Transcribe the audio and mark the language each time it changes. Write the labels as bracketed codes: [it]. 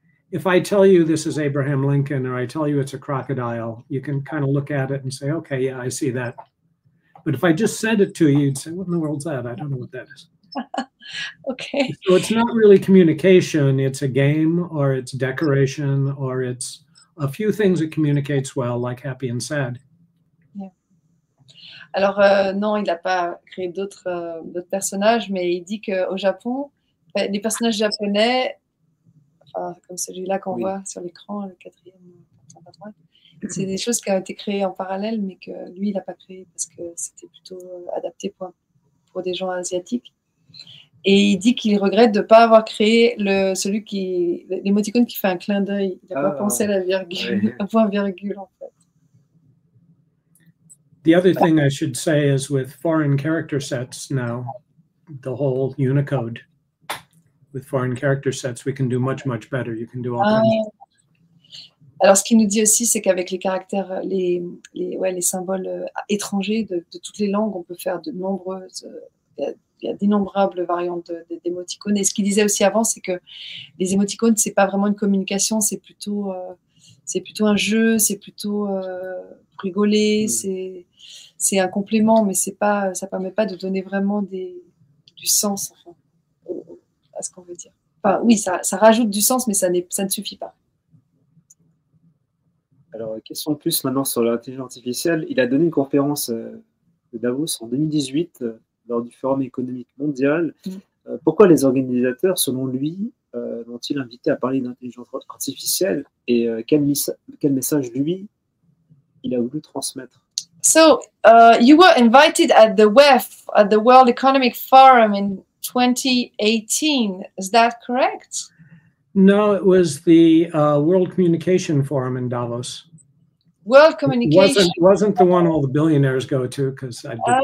[en] If I tell you this is Abraham Lincoln, or I tell you it's a crocodile, you can kind of look at it and say, okay, yeah, I see that. But if I just sent it to you, you'd say, what in the world's that? I don't know what that is. Okay. So it's not really communication. It's a game, or it's decoration, or it's a few things it communicates well, like happy and sad. Yeah. [fr] Alors, non, il n'a pas créé d'autres personnages, mais il dit qu'au Japon, les personnages japonais, comme celui-là qu'on voit sur l'écran, le quatrième à droite, c'est des choses qui ont été créées en parallèle, mais que lui, il n'a pas créé parce que c'était plutôt adapté pour des gens asiatiques. Et il dit qu'il regrette de ne pas avoir créé l'émoticône qui fait un clin d'œil. Il n'a pas pensé à la virgule, à point-virgule, en fait. [en] The other thing I should say is with foreign character sets now, the whole Unicode, with foreign character sets, we can do much, much better. You can do all kinds of... [fr] Alors, ce qu'il nous dit aussi, c'est qu'avec les caractères, les symboles étrangers de toutes les langues, on peut faire de nombreuses... Il il y a d'innombrables variantes d'émoticônes. Et ce qu'il disait aussi avant, c'est que les émoticônes, c'est pas vraiment une communication, c'est plutôt un jeu, c'est plutôt pour rigoler, c'est un complément, mais ça permet pas de donner vraiment du sens enfin, à ce qu'on veut dire. Enfin, oui, ça rajoute du sens, mais ça ne suffit pas. Alors, question plus maintenant sur l'intelligence artificielle. Il a donné une conférence de Davos en 2018 lors du Forum économique mondial. Pourquoi les organisateurs, selon lui, l'ont-ils invité à parler d'intelligence artificielle et quel message, lui, il a voulu transmettre? [en] So, you were invited at the WEF, at the World Economic Forum in 2018. Is that correct? No, it was the World Communication Forum in Davos. World Communication. Wasn't the one all the billionaires go to, because I did.